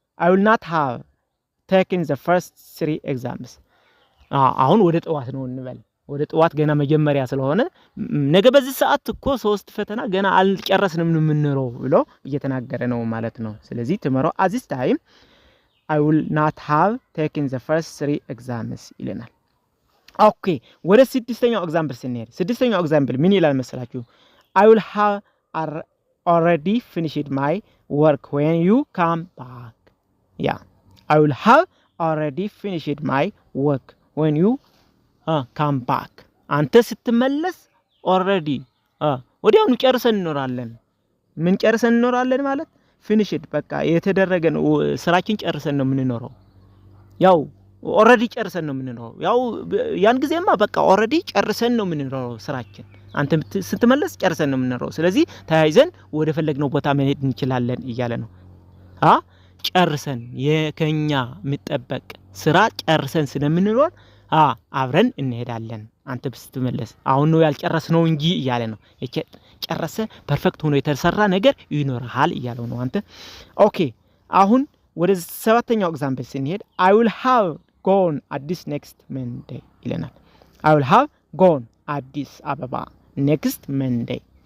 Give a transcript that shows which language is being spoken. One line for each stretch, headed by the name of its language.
English: will not have taken the first 3 exams
Amharic: አሁን ወደ ጠዋት ነው እንበል። ወደ ጠዋት ገና መጀመሪያ ስለሆነ ነገ በዚህ ሰዓት እኮ 3 ፈተና ገና አልጨረስንም የምንኖረው ብሎ እየተናገረ ነው ማለት ነው። ስለዚህ
English: tomorrow at this time I will not have taken the first 3 exams
Amharic: ይለናል። ኦኬ ወደ ስድስተኛው ኤግዛምፕል ስንሄድ ስድስተኛው ኤግዛምፕል ምን ይላል መሰላችሁ?
English: I will have already finished my work when you come back I will have already finished my work when you come back
Amharic: አንተ ስትመለስ
English: already
Amharic: ወዲያውኑ ጨርሰን እንኖራለን። ምን ጨርሰን እንኖራለን ማለት
English: finished
Amharic: በቃ የተደረገ ነው ስራችን ጨርሰን ነው የምንኖረው። ያው ኦሬዲ ጨርሰን ነው የምንኖረው። ያው ያን ጊዜማ በቃ ኦሬዲ ጨርሰን ነው የምንኖረው ስራችን። አንተ ስትመለስ ጨርሰን ነው የምንኖረው። ስለዚህ ተያይዘን ወደ ፈለግነው ቦታ መሄድ እንችላለን እያለ ነው። ጨርሰን ከኛ የሚጠበቅ ስራ ጨርሰን ስለምንኖር አብረን እንሄዳለን አንተ ስትመለስ። አሁን ነው ያልጨረስነው እንጂ እያለ ነው። ጨረሰ ፐርፌክት ሆኖ የተሰራ ነገር ይኖርሃል እያለው ነው አንተ። ኦኬ አሁን ወደ ሰባተኛው ኤግዛምፕል ስንሄድ
English: I will have gone Addis next Monday
Amharic: ይለናል።
English: I will have gone Addis
Amharic: አበባ next Monday።